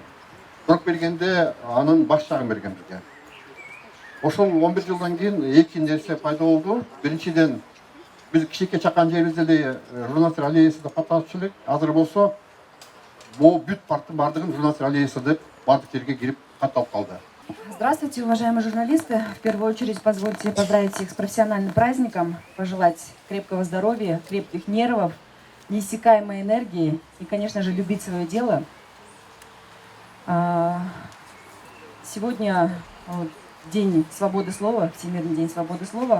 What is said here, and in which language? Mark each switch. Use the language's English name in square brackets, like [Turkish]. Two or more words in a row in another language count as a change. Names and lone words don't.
[Kyrgyz] Бирок бергенде анын баш жагын берген бизге. Ошол 11 жылдан кийин эки нерсе пайда болду. Биринчиден биз кичике чакан жерибизде эле журналисттер аллеясы деп катталчу элек. Азыр болсо бул бүт парктын бардыгын журналисттер аллеясы деп бардык жерге кирип катталып калды. [Russian] Здравствуйте, уважаемые журналисты. В первую очередь позвольте поздравить всех с профессиональным праздником, пожелать крепкого здоровья, крепких нервов, неиссякаемой энергии и, конечно же, любить свое дело. Сегодня День свободы слова, Всемирный день свободы слова.